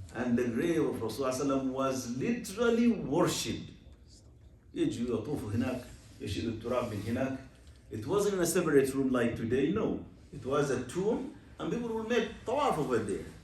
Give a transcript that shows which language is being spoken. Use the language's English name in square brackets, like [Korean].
[English] And the grave of Rasulullah sallallahu alaihi wasallam was literally worshipped. [Arabic] يجوا يطوفوا هناك، يشيلوا التراب من هناك. [English] It wasn't in a separate room like today, no. It was a tomb and people would make tawaf over there.